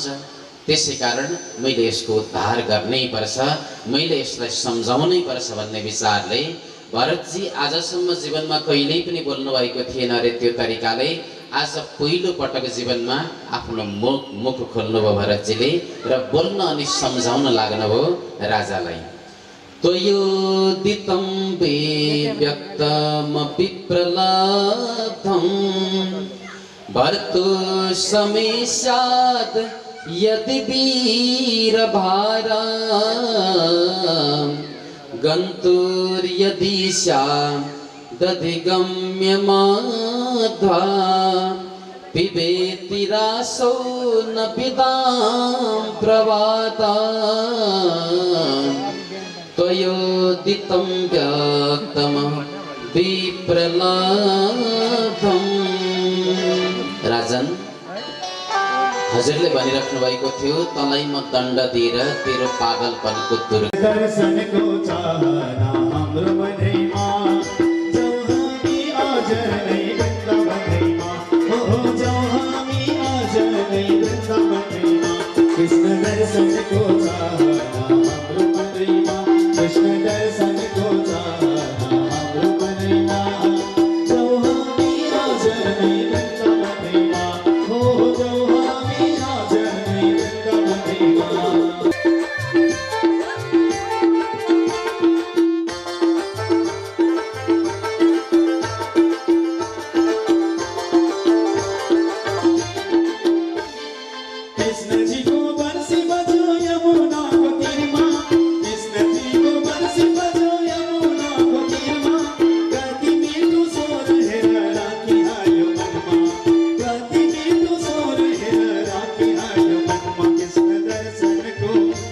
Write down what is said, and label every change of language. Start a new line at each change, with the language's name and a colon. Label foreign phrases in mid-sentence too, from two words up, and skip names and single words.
Nepali: त्यसै कारण मैले यसको उद्धार गर्नै पर्छ, मैले यसलाई सम्झाउनै पर्छ भन्ने विचारले भरतजी आजसम्म जीवनमा कहिल्यै पनि बोल्नु भएको थिएन अरे त्यो तरिकाले आज पहिलो पटक जीवनमा आफ्नो मुख खोल्नुभयो भरतजीले र बोल्न अनि सम्झाउन लाग्नुभयो राजालाई।
Sanskrit: त्वयोदितं व्यक्तम विप्रलब्धं भर्तु समेशाद यदि वीरभारा गन्तुर्यदि स्यादधिगम्यमाध्वा पिबेति रासो न पिदां प्रवाता त्वयोदितं व्यक्तं विप्रलब्धं।
Nepali: राजन, हजुरले भनिराख्नु भएको थियो तँलाई म दण्ड दिएर तेरो पागलपनको दूर दर्शनको चाहना हाम्रो मनैमा, जाऊ हामी आज नै वृन्दावनैमा, हो जाऊ हामी आज नै वृन्दावनैमा। कृष्ण दर्शनको चाहना हाम्रो मनैमा, कृष्ण दर्शनको चाहना हाम्रो मनैमा, जाऊ हामी आज नै वृन्दावनैमा, हो जाऊ हामी आज नै वृन्दावनैमा। कृष्ण जी को बंसी बजाओ यमुना को तीरमा, कृष्ण जी को बंसी बजाओ यमुना को तीरमा। गति मीठू सोर है राखी आयो मनमा, गति मीठू सोर है राखी आयो मनमा। कृष्ण दर्शन को